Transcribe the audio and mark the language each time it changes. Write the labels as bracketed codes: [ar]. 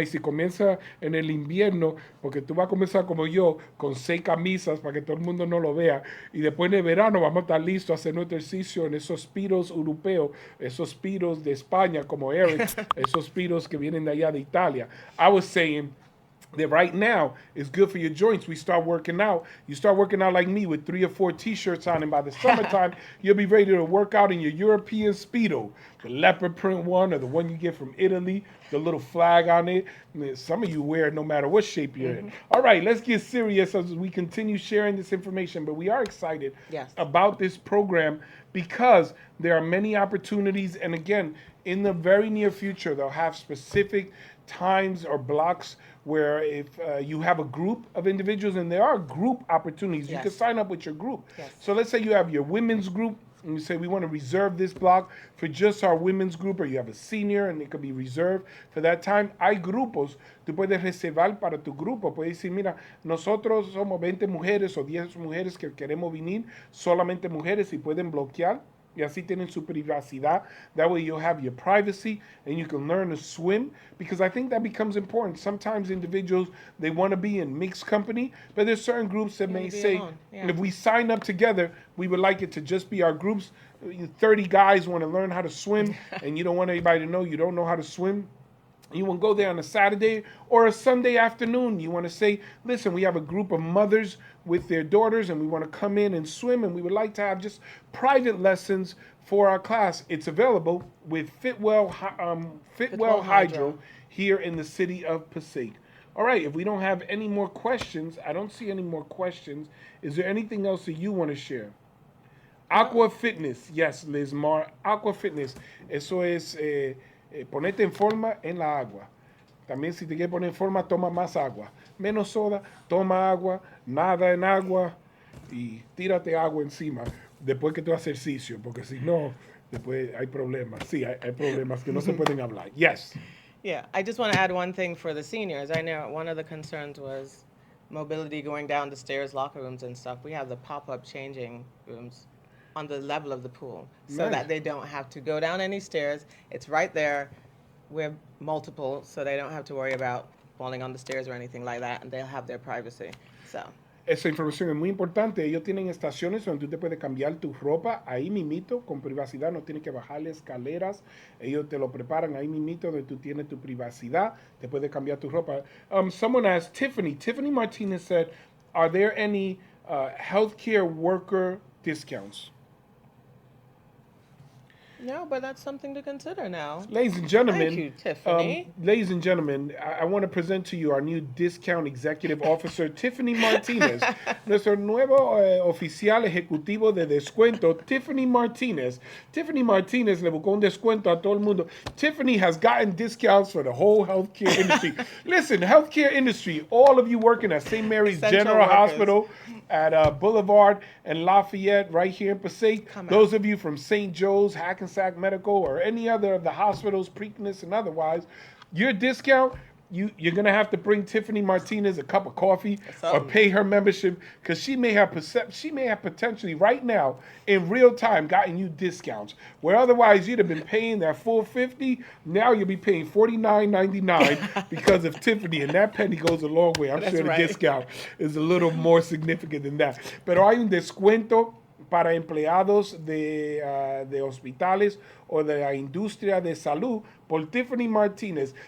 [es] Y si comienza en el invierno, porque tú vas a comenzar como yo, con 6 camisas para que todo el mundo no lo vea, y después en el verano vamos a estar listos a hacer nuestro ejercicio en esos piros europeos, esos piros de España como Eric, esos piros que vienen de allá de Italia. [en] I was saying that right now is good for your joints. We start working out. You start working out like me with 3 or 4 t-shirts on, and by the summertime, you'll be ready to work out in your European Speedo, the leopard print one or the one you get from Italy, the little flag on it. Some of you wear it no matter what shape you're in. All right, let's get serious as we continue sharing this information, but we are excited about this program because there are many opportunities, and again, in the very near future, they'll have specific times or blocks where if you have a group of individuals, and there are group opportunities, you can sign up with your group. So let's say you have your women's group, and you say we want to reserve this block for just our women's group, or you have a senior and it could be reserved for that time. [es] Hay grupos, tú puedes reservar para tu grupo, puedes decir, mira, nosotros somos 20 mujeres o 10 mujeres que queremos venir, solamente mujeres, y pueden bloquear. Y así tienen su privacidad. [en] That way you'll have your privacy and you can learn to swim, because I think that becomes important. Sometimes individuals, they want to be in mixed company, but there's certain groups that may say, if we sign up together, we would like it to just be our groups. 30 guys want to learn how to swim and you don't want anybody to know you don't know how to swim. You want to go there on a Saturday or a Sunday afternoon. You want to say, listen, we have a group of mothers with their daughters and we want to come in and swim, and we would like to have just private lessons for our class. It's available with Fitwell Hydro here in the city of Passaic. All right, if we don't have any more questions, I don't see any more questions. Is there anything else that you want to share? Aqua Fitness, yes, Liz Mar. [es] Aqua Fitness, eso es ponerte en forma en la agua. También si te quieres poner en forma, toma más agua. Menos soda, toma agua, nada en agua y tírate agua encima después que tú haces ejercicio, porque si no, después hay problemas. Sí, hay problemas que no se pueden hablar. [en] Yes. Yeah, I just want to add one thing for the seniors. I know one of the concerns was mobility going down the stairs, locker rooms and stuff. We have the pop-up changing rooms on the level of the pool so that they don't have to go down any stairs. It's right there. We're multiple, so they don't have to worry about falling on the stairs or anything like that, and they'll have their privacy. So. [es] Esa información es muy importante. Ellos tienen estaciones donde tú te puedes cambiar tu ropa ahí mimito, con privacidad. No tienes que bajar escaleras. Ellos te lo preparan ahí mimito, donde tú tienes tu privacidad. Te puedes cambiar tu ropa. [en] Someone asked Tiffany. Tiffany Martinez said, are there any healthcare worker discounts? No, but that's something to consider now. Ladies and gentlemen, Thank you, Tiffany. Ladies and gentlemen, I want to present to you our new discount executive officer, Tiffany Martinez. [es] Nuestro nuevo oficial ejecutivo de descuento, Tiffany Martinez. Tiffany Martinez le buscó un descuento a todo el mundo. [en] Tiffany has gotten discounts for the whole healthcare industry. Listen, healthcare industry, all of you working at St. Mary's Essential General workers. Hospital, at Boulevard and Lafayette, right here in Passaic. Come out. Those of you from St. Joe's, Hackensack Medical, or any other of the hospitals, Preakness and otherwise, your discount, you're gonna have to bring Tiffany Martinez a cup of coffee or Something. pay her membership because she may have potentially right now in real time gotten you discounts where otherwise you'd have been paying that full 50. Now you'll be paying $49.99 because of Tiffany, and that penny goes a long way. I'm That's sure the right. discount is a little more significant than that. [es] Pero hay un descuento para empleados de hospitales o de la industria de salud por Tiffany Martinez.